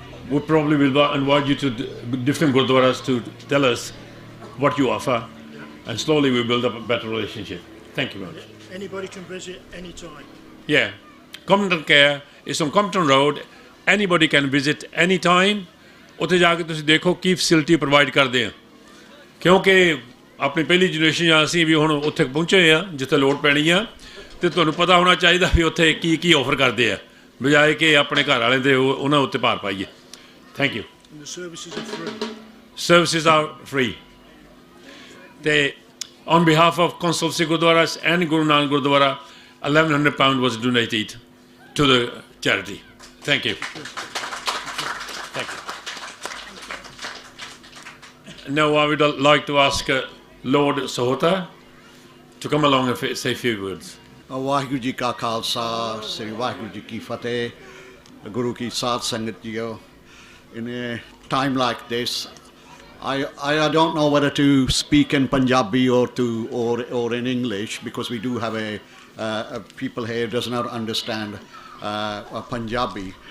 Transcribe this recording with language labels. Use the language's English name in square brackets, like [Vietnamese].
[English] We probably will invite you to different Gurdwaras to tell us what you offer, and slowly we build up a better relationship. Thank you very much. Anybody can visit anytime. Yeah, Compton Care is on Compton Road. Anybody can visit any time. [Punjabi] ਉੱਥੇ ਜਾ ਕੇ ਤੁਸੀਂ ਦੇਖੋ ਕੀ facility provide ਕਰਦੇ ਆ, ਕਿਉਂਕਿ ਆਪਣੀ ਪਹਿਲੀ generation ਜਾਂ ਅਸੀਂ ਵੀ ਹੁਣ ਉੱਥੇ ਪਹੁੰਚੇ ਆ ਜਿੱਥੇ ਲੋੜ ਪੈਣੀ ਆ, ਤੇ ਤੁਹਾਨੂੰ ਪਤਾ ਹੋਣਾ ਚਾਹੀਦਾ ਵੀ ਉੱਥੇ ਕੀ ਕੀ ਆਫਰ ਕਰਦੇ ਆ, ਬਜਾਏ ਕਿ ਆਪਣੇ ਘਰ ਵਾਲੇ ਦੇ ਉਹਨਾਂ ਉੱਤੇ ਭਾਰ ਪਾਈਏ. [English] Thank you. Services are free. They, on behalf of Council of Sikh Gurdwaras and Guru Nanak Gurdwara, £1,100 was donated to the charity. Thank you. Thank you. Now I would like to ask Lord Sahota to come along and say a few words. [Punjabi] Waheguru ji ਕਾ ਖਾਲਸਾ, ਸ੍ਰੀ ਵਾਹਿਗੁਰੂ ਜੀ ਕੀ ਫਤਿਹ. Guru ki ਸਾਧ ਸੰਗਤ JIO, [English] in a time like this, I don't know whether to speak in Punjabi or in English, because we do have a people here does not understand Punjabi.